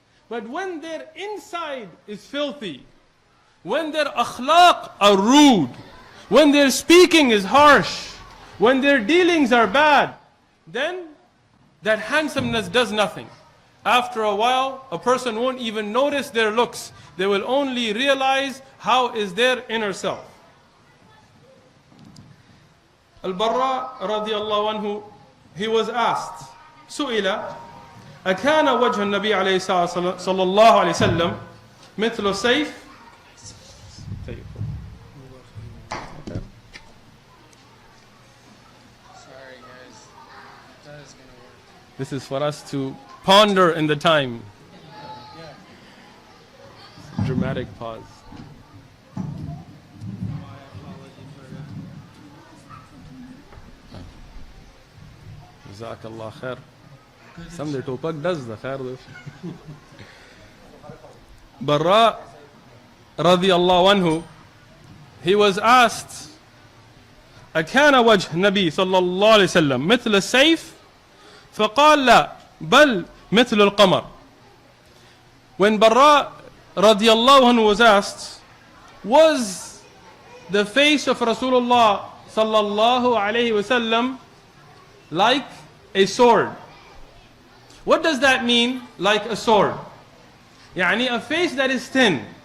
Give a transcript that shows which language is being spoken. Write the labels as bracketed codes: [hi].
[en] But when their inside is filthy, when their akhlaq are rude, when their speaking is harsh, when their dealings are bad, then that handsomeness does nothing. After a while, a person won't even notice their looks. They will only realize how is their inner self. Al-Barra radiallahu anhu, he was asked, [ar] سئل أكان وجه النبي عليه الصلاة صلى الله عليه وسلم مثل سيف. [en] Sorry guys, that is gonna work. This is for us to ponder in the time. Dramatic pause. My apology for that. Jazakallah khair. Some topak does the khair. Barra radiyallahu anhu, he was asked, [ar] أكان وجه النبي صلى الله عليه وسلم مثل السيف؟ فقال لا بل مثل القمر. [en] When Barra radiyallahu anhu was asked, was the face of Rasulullah sallallahu alayhi wasallam like a sword? What does that mean, like a sword? Yani a face that is thin.